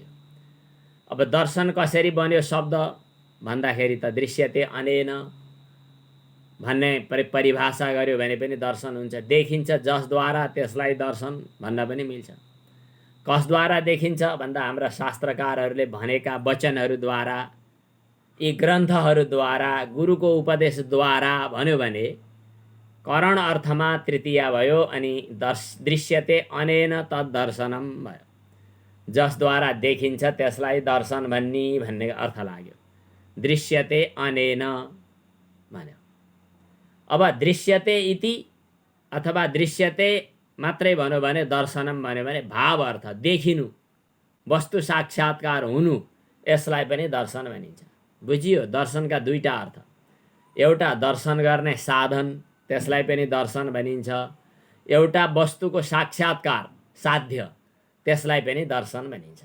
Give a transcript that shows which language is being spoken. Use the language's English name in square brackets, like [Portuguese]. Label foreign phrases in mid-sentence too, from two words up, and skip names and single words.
[Nepali] अब दर्शन कसरी बन्यो शब्द भन्दाखेरि त [Sanskrit] दृश्यते अनेन [Nepali] भन्ने परिभाषा गर्यो भने पनि दर्शन हुन्छ। देखिन्छ जसद्वारा त्यसलाई दर्शन भन्न पनि मिल्छ। कसद्वारा देखिन्छ भन्दा हाम्रा शास्त्रकारहरूले भनेका वचनहरूद्वारा, यी ग्रन्थहरूद्वारा, गुरुको उपदेशद्वारा भन्यो भने करण अर्थमा तृतीया भयो अनि [Sanskrit] दृश्यते अनेन तद्दर्शनम [Nepali] भयो। जसद्वारा देखिन्छ त्यसलाई दर्शन भन्ने अर्थ लाग्यो। [Sanskrit] दृश्यते अनेन [Nepali] भन्यो। अब [Sanskrit] दृश्यते इति [Nepali] अथवा दृश्यते मात्रै भन्यो भने दर्शनम भन्यो भने भाव अर्थ, देखिनु, वस्तु साक्षात्कार हुनु, यसलाई पनि दर्शन भनिन्छ। बुझियो? दर्शनका दुईटा अर्थ, एउटा दर्शन गर्ने साधन, त्यसलाई पनि दर्शन भनिन्छ। एउटा वस्तुको साक्षात्कार साध्य, त्यसलाई पनि दर्शन भनिन्छ।